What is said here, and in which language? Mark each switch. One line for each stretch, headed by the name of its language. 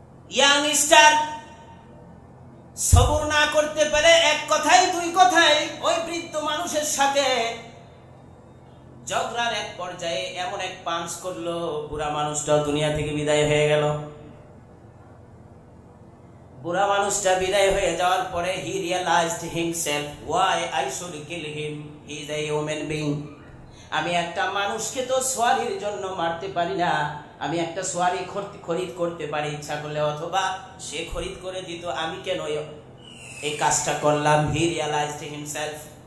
Bangla: Youngster সবর না করতে পারে, এক কথায় দুই কথায় ওই বৃদ্ধ মানুষের সাথে ঝগড়ার এক পর্যায়ে এমন এক পাঞ্চ করলো, বুড়া মানুষটাও দুনিয়া থেকে বিদায় হয়ে গেল। বুড়া মানুষটা বিদায় হয়ে যাওয়ার পরে
English: he realized himself, why I should kill him, he is a human being।
Bangla: আমি একটা মানুষকে তো সোয়ারির জন্য মারতে পারি না, আমি একটা সোয়ারি খরিদ করতে পারি ইচ্ছা করলে, অথবা সে খরিদ করে দিত, আমি কেন এই কাজটা করলাম?
English: he realized himself।